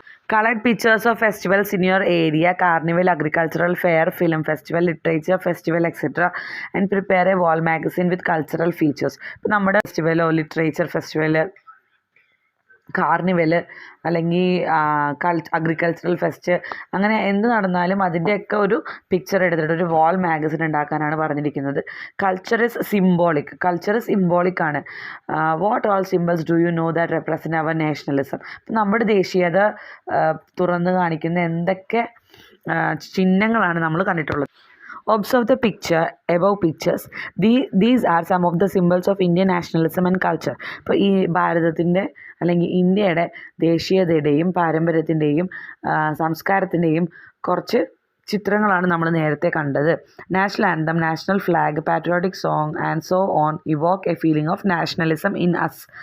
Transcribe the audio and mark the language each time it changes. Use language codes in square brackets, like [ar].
[en] Colored pictures of festivals in your area, carnival, agricultural fair, film festival, literature festival, etc. and prepare a wall magazine with cultural features. [ml] ഇപ്പോൾ നമ്മുടെ ഫെസ്റ്റിവലോ literature festival, carnival, അല്ലെങ്കിൽ agricultural fest, അങ്ങനെ എന്ത് നടന്നാലും അതിൻ്റെയൊക്കെ ഒരു picture എടുത്തിട്ട് ഒരു വാൾ മാഗസിൻ ഉണ്ടാക്കാനാണ് പറഞ്ഞിരിക്കുന്നത്. [en] Culture is symbolic ആണ്. What all symbols do you know that represent our nationalism? [ml] അപ്പം നമ്മുടെ ദേശീയത തുറന്നു കാണിക്കുന്ന എന്തൊക്കെ ചിഹ്നങ്ങളാണ് നമ്മൾ കണ്ടിട്ടുള്ളത്? [en] Observe the above pictures. These are some of the symbols of Indian nationalism and culture. [ml] ഇപ്പോൾ ഈ ഭാരതത്തിൻ്റെ അല്ലെങ്കിൽ ഇന്ത്യയുടെ ദേശീയതയുടെയും പാരമ്പര്യത്തിൻ്റെയും സംസ്കാരത്തിൻ്റെയും കുറച്ച് ചിത്രങ്ങളാണ് നമ്മൾ നേരത്തെ കണ്ടത്. [en] National anthem, national flag, patriotic song and so on evoke a feeling of nationalism in us.